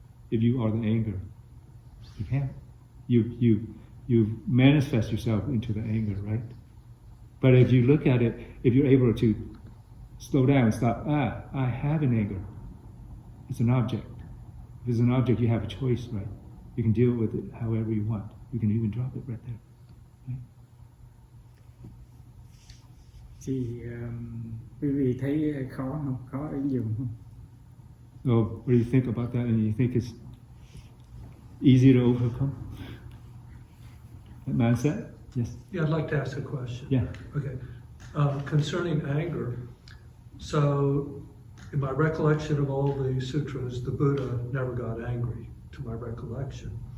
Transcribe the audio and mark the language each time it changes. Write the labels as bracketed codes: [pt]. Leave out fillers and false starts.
[en] If you are the anger, you can't. You manifest yourself into the anger, right? But if you look at it, if you're able to slow down and stop, I have an anger. It's an object. If it's an object, you have a choice, right? You can deal with it however you want. You can even drop it right there. Right? [vi] Thì quý vị thấy khó không? Khó ứng dụng không? [en] So what do you think about that? And you think it's easy to overcome? That mindset? Yes. Yeah, I'd like to ask a question. Yeah. Okay. Concerning anger, so in my recollection of all the sutras, the Buddha never got angry, to my recollection.